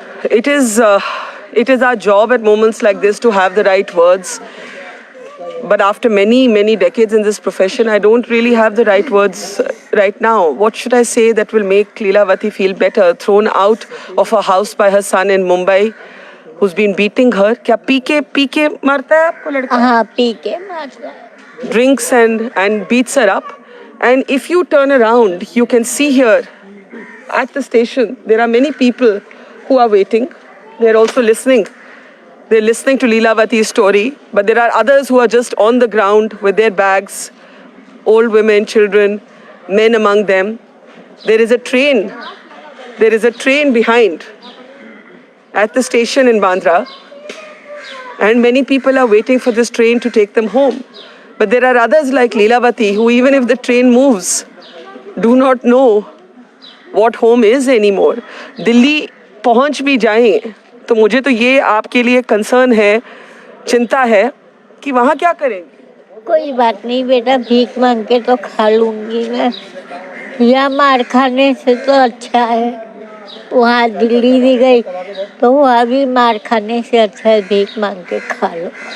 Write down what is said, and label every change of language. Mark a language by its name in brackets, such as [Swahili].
[English] It is our job at moments like this to have the right words. But after many decades in this profession, I don't really have the right words right now. What should I say that will make Leelavati feel better? Thrown out of her house by her son in Mumbai, who's been beating her. [Hindi] क्या P के मारता है आपको लड़का? हाँ, P के मारता है। [English] Drinks and beats her up. And if you turn around, you can see here at the station, there are many people who are waiting. They're also listening. They're listening to Leelavati's story, but there are others who are just on the ground with their bags, old women, children, men among them. There is a train. There is a train behind at the station in Bandra, and many people are waiting for this train to take them home. But there are others like Leelavati who, even if the train moves, do not know what home is anymore. [Hindi] Delhi पहुंच भी जाएं तो मुझे तो ये आपके लिए concern है, चिंता है कि वहाँ क्या करेंगे? कोई बात नहीं बेटा, भीख मांग के तो खा लूंगी मैं। या मार खाने से तो अच्छा है। वहाँ दिल्ली भी गई तो वहाँ भी मार खाने से अच्छा है भीख मांग के खा लो।